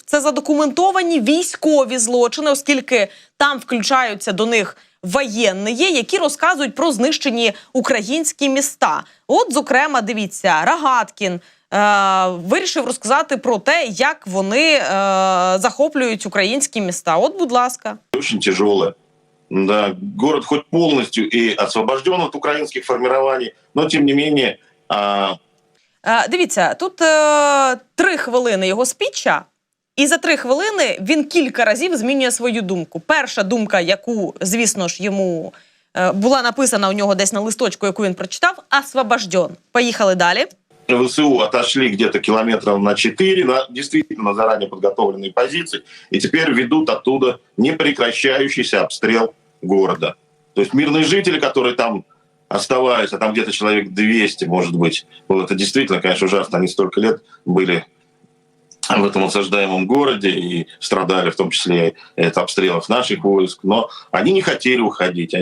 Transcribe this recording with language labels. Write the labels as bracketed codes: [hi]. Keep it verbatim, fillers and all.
[uk] Це задокументовані військові злочини, оскільки там включаються до них воєнні, які розказують про знищені українські міста. От, зокрема, дивіться, Рогаткін Е, вирішив розказати про те, як вони е, захоплюють українські міста. От, будь ласка. [ru] Очень тяжелое. Да, город хоть полностью и освобожден от украинских формирований, но тем не менее... А... [uk] Е, дивіться, тут е, три хвилини його спіча, і за три хвилини він кілька разів змінює свою думку. Перша думка, яку, звісно ж, йому е, була написана у нього десь на листочку, яку він прочитав, освобожден. Поїхали далі. [ru] ВСУ отошли где-то километров на четыре, на действительно заранее подготовленные позиции, и теперь ведут оттуда непрекращающийся обстрел города. То есть мирные жители, которые там оставались, а там где-то человек двести, может быть, было это действительно, конечно, ужасно, они столько лет были в этом осаждаемом городе и страдали, в том числе от обстрелов наших войск, но они не хотели уходить.